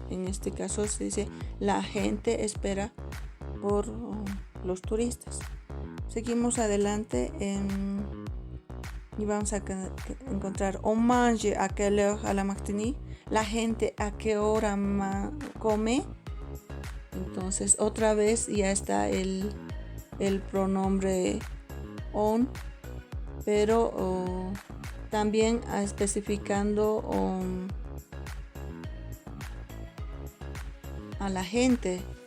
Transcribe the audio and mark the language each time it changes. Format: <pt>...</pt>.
<es>En este caso se dice la gente espera por los turistas. Seguimos adelante y vamos a encontrar</es> <fr>on mange à quelle heure à la Martinique.</fr> <es>La gente a qué hora come. Entonces otra vez ya está el pronombre on, pero también especificando a la gente.</es>